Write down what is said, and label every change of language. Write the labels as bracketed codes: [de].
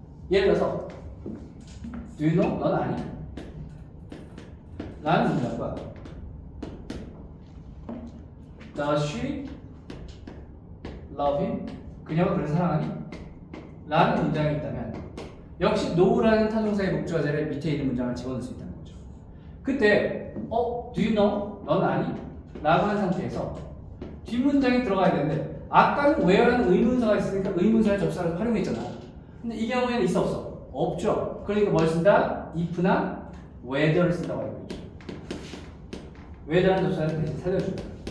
[ko] 예를 들어서 [en] Do you know? [ko] 넌 아니? 라는 문장과 [en] Does she love him? [ko] 그녀가 그를 사랑하니? 라는 문장이 있다면 역시 no라는 타동사의 목적어 자리에 밑에 있는 문장을 집어넣을 수 있다는 거죠. 그때 [en] Do you know? [ko] 넌 아니? 라고 한 상태에서 뒷문장이 들어가야 되는데 아까는 where라는 의문사가 있으니까 의문사의 접사를 활용했잖아. 근데 이 경우에는 있어 없어? 없죠. 그러니까 뭘 쓴다? if나 whether를 쓴다고 알고 있죠. whether라는 접사를 대신 살려줍니다.